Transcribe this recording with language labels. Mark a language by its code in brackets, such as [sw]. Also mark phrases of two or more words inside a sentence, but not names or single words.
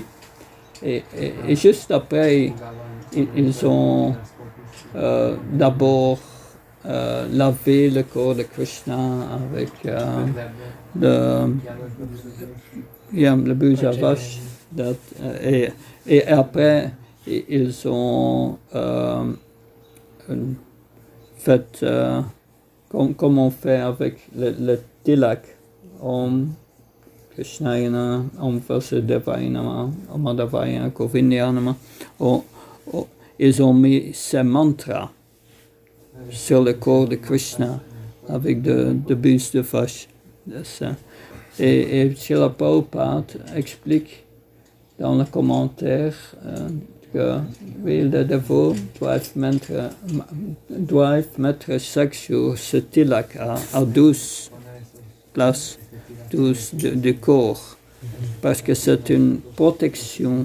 [fr] Et juste après, ils ont d'abord lavé le corps de Krishna avec le Bhujavash. Et après, ils ont fait comme on fait avec le tilak. [sa] ॐ कृष्णायन, ॐ वासुदेवाय नम, ॐ माधवाय गोविन्दाय नम. [fr] Ils ont mis ces mantras sur le corps de Krishna avec de bus de vache. Et Srila Prabhupada explique dans le commentaire que oui, les dévots doivent mettre chaque jour ce tilak à 12 places, 12 du corps, parce que c'est une protection.